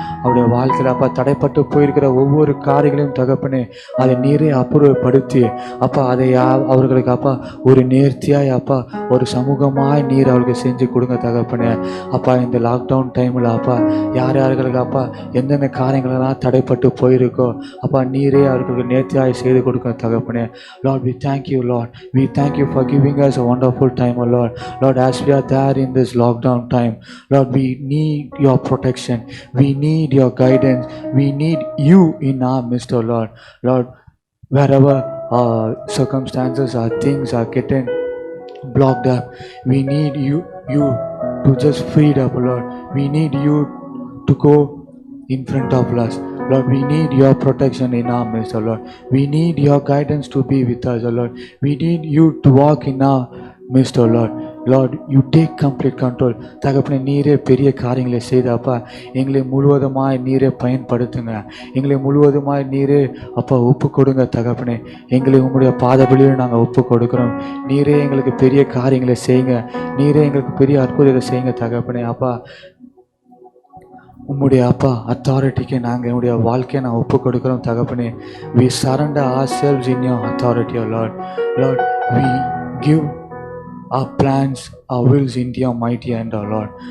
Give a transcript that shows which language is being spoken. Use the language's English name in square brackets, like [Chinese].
[Tamil] அவருடைய வாழ்க்கையில் அப்பா தடைப்பட்டு போயிருக்கிற ஒவ்வொரு காரியங்களையும் தகப்பனே அதை நீரே அப்புறப்படுத்தி அப்பா அதை அவர்களுக்கு அப்பா ஒரு நேர்த்தியாய் அப்பா ஒரு சமூகமாய் நீர் அவர்களுக்கு செஞ்சு கொடுங்க தகப்பனே. அப்பா இந்த லாக்டவுன் டைமில் அப்பா யார் யார்களுக்கு அப்பா எந்தெந்த காரியங்களெல்லாம் தடைப்பட்டு போயிருக்கோ அப்பா நீரே அவர்களுக்கு நேர்த்தியாய் செய்து கொடுங்க தகப்பனே. [English] Lord, we thank you, Lord. We thank you for giving us a wonderful time, oh Lord. Lord, as we are there in this lockdown time, Lord, we need your protection. We need your guidance. We need you in our midst, oh Lord. Lord, wherever circumstances or things are getting blocked up, we need you to just free up, Lord. We need you to go in front of us. Lord, we need your protection in our midst, oh Lord. We need your guidance to be with us, oh Lord. We need you to walk in our midst, oh Lord. Lord, you take complete control. [Tamil] தகப்பனே நீரே பெரிய காரியங்களை செய்தப்பா எங்களை முழுவதுமாய் நீரே பயன்படுத்துங்க. எங்களை முழுவதுமாய் நீரே அப்பா ஒப்பு கொடுங்க தகப்பனே. எங்களை உங்களுடைய பாதபலியில் நாங்கள் ஒப்பு கொடுக்குறோம். நீரே எங்களுக்கு பெரிய காரியங்களை செய்யுங்க. நீரே எங்களுக்கு பெரிய அற்புதத்தை செய்யுங்க தகப்பனே. அப்பா உம்முடைய அப்பா அத்தாரிட்டிக்கு நாங்கள் என்னுடைய வாழ்க்கையை நான் ஒப்பு கொடுக்குறோம் தகப்பனே. [English] we surrender ourselves in your authority, oh Lord. Lord, we give our plans, our wills into your mighty hand, oh Lord.